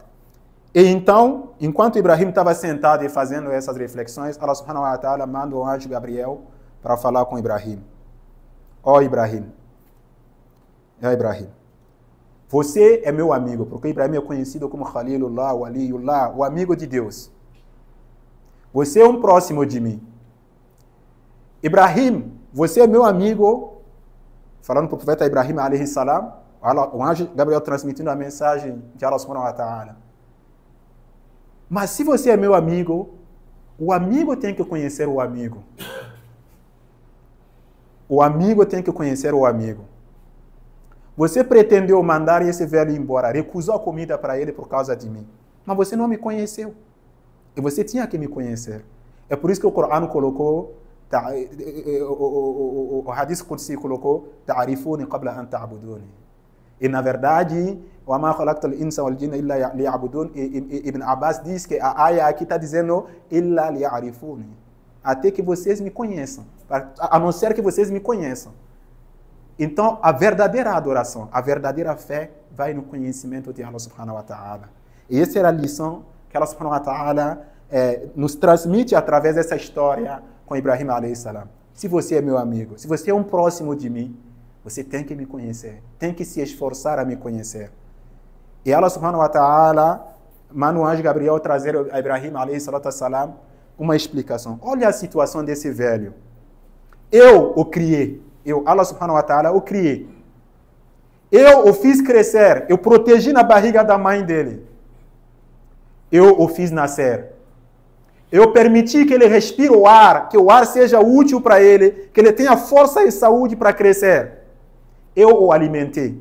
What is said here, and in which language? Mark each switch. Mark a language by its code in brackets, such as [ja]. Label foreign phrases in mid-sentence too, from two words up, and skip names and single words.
[pt] E então, enquanto Ibrahim estava sentado e fazendo essas reflexões, Allah [ar] سبحانه وتعالى [pt] manda o anjo Gabriel para falar com Ibrahim. Ó Ibrahim, você é meu amigo, porque Ibrahim é conhecido como Khalilullah, Waliyullah, o amigo de Deus. Você é um próximo de mim. Ibrahim, você é meu amigo, falando para o profeta Ibrahim a.s., o anjo Gabriel transmitindo a mensagem de Allah [ar] سبحانه وتعالى. [pt] Mas se você é meu amigo, o amigo tem que conhecer o amigo. O amigo tem que conhecer o amigo. Você pretendeu mandar esse velho embora, recusou a comida para ele por causa de mim. Mas você não me conheceu. E você tinha que me conhecer. É por isso que o Corão colocou, o [ar] حديث قدسي [pt] colocou, [ar] تعرفوني قبل أن تعبدوني. [pt] E na verdade, [ar] وَمَا خَلَقْتَ الْإِنسَ وَالْجِنَّ إِلَّا لِيَعْبُدُونَ. [pt] Ibn Abbas diz que a aya aqui está dizendo [ar] إِلَّا لِيَعْرِفُونِ. [pt] Até que vocês me conheçam. A não ser que vocês me conheçam. Então, a verdadeira adoração, a verdadeira fé vai no conhecimento de Allah [ar] سبحانه وتعالى. [pt] E essa era a lição que Allah [ar] سبحانه وتعالى [pt] nos transmite através dessa história com Ibrahim a.s. Se você é meu amigo, se você é um próximo de mim, você tem que me conhecer, tem que se esforçar a me conhecer. E Allah [ar] سبحانه وتعالى [pt] manda o anjo Gabriel trazer a Ibrahim a.s. uma explicação. Olha a situação desse velho. Eu o criei. Allah [ar] سبحانه وتعالى [pt] o criei. Eu o fiz crescer. Eu protegi na barriga da mãe dele. Eu o fiz nascer. Eu permiti que ele respire o ar, que o ar seja útil para ele, que ele tenha força e saúde para crescer. Eu o alimentei.